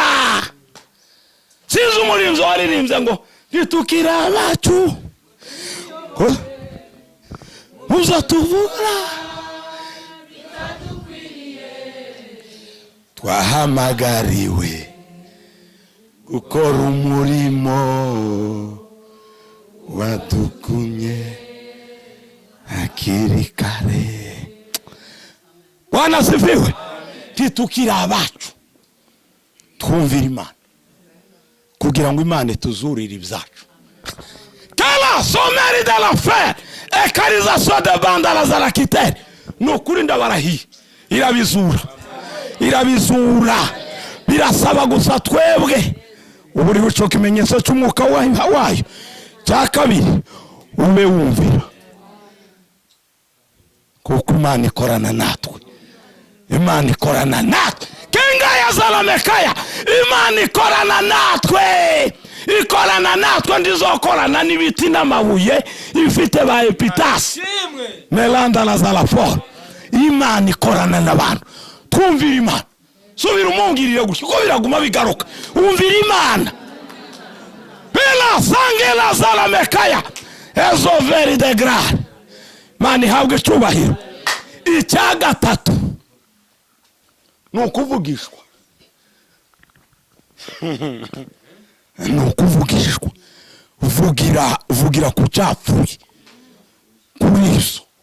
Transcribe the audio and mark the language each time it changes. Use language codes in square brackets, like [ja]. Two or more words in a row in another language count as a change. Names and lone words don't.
[rw] Sinzi umurinzi waririmbye ngo nitukira abacu uzatuvura, twahamagariwe gukora umurimo wadukunye hakiri kare. [sw] Bwana asifiwe. [rw] Nitukira abacu twumvira Imana kugira ngo Imana ituzurire ibyacu. Tala someri de la fe ekarization de bandala za la kiteri. Nukuri ndabarahiye irabizura, irabizura. Birasaba gusa twebwe uburi buco kimenyetso cy'umwuka wayo. Cya kabiri ube wumvira, kuko Imana ikorana natwe. Imana ikorana natwe. Kenga ya zalamekaya. Imana ikorana natwe, ikorana natwe. Ndizokorana n'ibiti n'amabuye ifite ba epitasi melanda na zalafora. Imana ikorana n'abantu. Twumvira Imana. Subira umungirire gushya ko biraguma bigaruka. Umvira Imana. Bela sangela zalamekaya ezo veri de grade. Imana ihabwe icyubahiro. Icya gatatu nukuvugishwa. Nukuvugishwa. Vugira ku cyapfuye kuri Yesu.